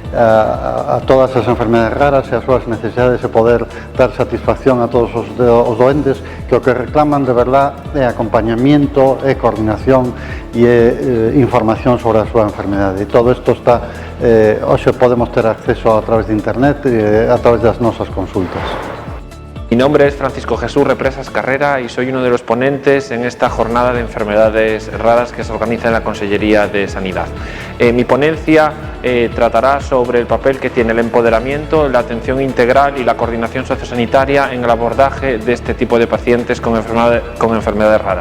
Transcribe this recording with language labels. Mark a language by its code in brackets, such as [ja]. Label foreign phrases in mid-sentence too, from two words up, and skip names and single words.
[gl] a todas as enfermedades raras e as súas necesidades e poder dar satisfacción a todos os doentes que o que reclaman de verdad é acompañamiento, é coordinación e é información sobre a súa enfermedade. E todo isto está, hoxe podemos ter acceso a través de internet e a través das nosas consultas. [es] Mi nombre es Francisco Jesús Represas Carrera y soy uno de los ponentes en esta jornada de enfermedades raras que se organiza en la Consellería de Sanidad. Mi ponencia tratará sobre el papel que tiene el empoderamiento, la atención integral y la coordinación sociosanitaria en el abordaje de este tipo de pacientes con enfermedades raras.